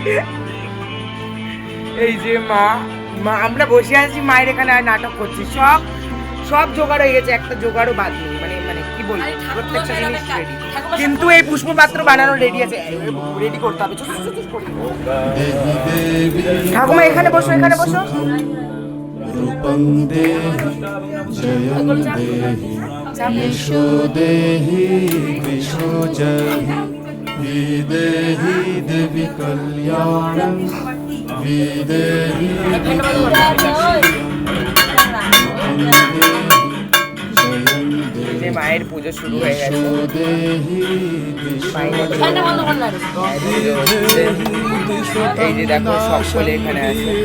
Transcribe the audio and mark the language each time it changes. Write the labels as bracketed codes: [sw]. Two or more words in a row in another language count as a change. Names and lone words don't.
[bn] এই যে মা আমরা বসে আছি, মায়ের এখানে আর নাটক করছি। সব জোগাড় হয়ে গেছে, একটা জোগাড়ও বাদ নেই। মানে কি বলবো, প্রত্যেকটা জিনিস রেডি, কিন্তু এই পুষ্প পাত্র বানানো রেডি আছে, রেডি করতে হবে। ঠাকুমা এখানে বসো, এখানে বসো। [sa] रूपं देहि जयं देहि यशो देहि दिशो जहि विदेहि देवि कल्याणं विदेहि [bn] মায়ের পুজো শুরু হয়ে গেছে। এই যে দেখো সকলে এখানে আছে।